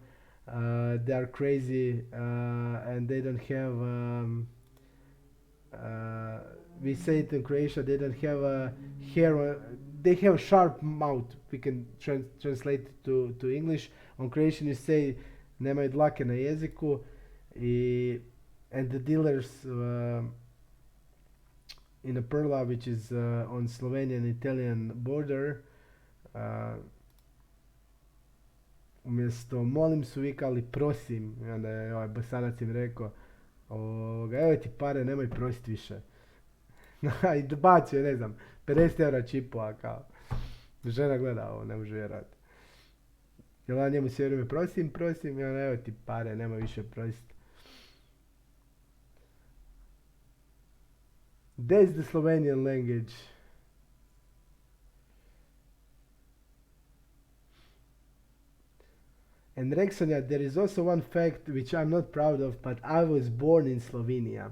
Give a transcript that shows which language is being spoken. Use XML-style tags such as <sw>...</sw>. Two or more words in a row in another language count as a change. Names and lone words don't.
<en>They are crazy, and they don't have. Uh, we say it in Croatia. They don't have a hair. They have sharp mouth. We can translate it to English. On Croatian, you say</en> <hr>"nemaju dlake na jeziku,"</hr> <en>and the dealers. In a Perla, which is on Slovenian-Italian border,</en> <hr>uh, umjesto molim su vikali prosim, i onda je ovaj Bosanac im rekao, evo ti pare, nemoj prosit više. I dobacio, ne znam, 50 eura čipova, kao. Žena gleda ovo, ne može vjerati. I onda njemu sve vrijeme prosim, i onda evo ti pare, nemoj više prosit.</hr> <en>That's the Slovenian language. And Rexonia, there is also one fact which I'm not proud of, but I was born in Slovenia.</en>